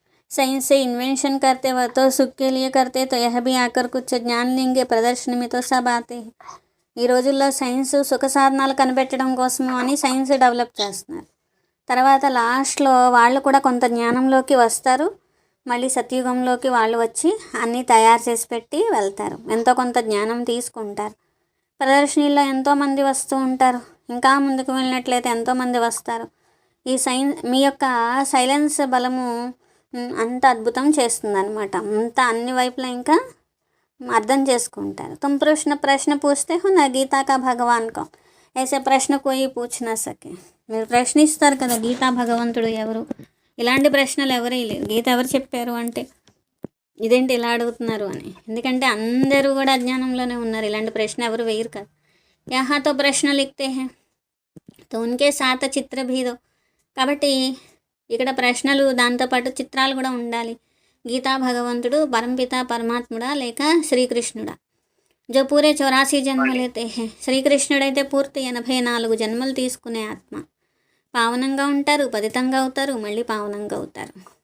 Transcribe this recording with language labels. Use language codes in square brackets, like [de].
[hi] Science से invention करते वह तो सुख के लिए करते, तो यह भी आकर कुछ ज्ञान लेंगे, प्रदर्शनी में तो सब आते हैं. [te] ఈ రోజుల్లో సైన్స్ సుఖ సాధనాలు కనిపెట్టడం కోసము అని సైన్స్ డెవలప్ చేస్తున్నారు. తర్వాత లాస్ట్లో వాళ్ళు కూడా కొంత జ్ఞానంలోకి వస్తారు. మళ్ళీ సత్యుగంలోకి వాళ్ళు వచ్చి అన్నీ తయారు చేసి పెట్టి వెళ్తారు. ఎంతో కొంత జ్ఞానం తీసుకుంటారు. ప్రదర్శనలో ఎంతోమంది వస్తూ ఉంటారు. ఇంకా ముందుకు వెళ్ళినట్లయితే ఎంతోమంది వస్తారు. ఈ మీ యొక్క సైలెన్స్ బలము అంత అద్భుతం చేస్తుంది అనమాట. అంత అన్ని వైపులా ఇంకా అర్థం చేసుకుంటారు. [hi] तुम प्रश्न पूछते हो ना गीता का भगवान को, ऐसे प्रश्न कोई पूछ ना सके. [te] మీరు ప్రశ్నిస్తారు కదా గీతా భగవంతుడు ఎవరు, ఇలాంటి ప్రశ్నలు ఎవరే లేవు. గీత ఎవరు చెప్పారు అంటే ఇదేంటి ఇలా అడుగుతున్నారు అని. ఎందుకంటే అందరూ కూడా అజ్ఞానంలోనే ఉన్నారు. ఇలాంటి ప్రశ్న ఎవరు వేయరు కదా. [hi] यहाँ तो प्रश्न लिखते हैं तो उनके साथ चित्र भी दो. [te] కాబట్టి ఇక్కడ ప్రశ్నలు దాంతోపాటు చిత్రాలు కూడా ఉండాలి. గీతా భగవంతుడు పరంపిత పరమాత్ముడా లేక శ్రీకృష్ణుడా? [hi] జో పూరే 84 జన్మలైతే హే. [te] శ్రీకృష్ణుడైతే పూర్తి 84 జన్మలు తీసుకునే ఆత్మ. పావనంగా ఉంటారు, పతితంగా అవుతారు, మళ్ళీ పావనంగా అవుతారు.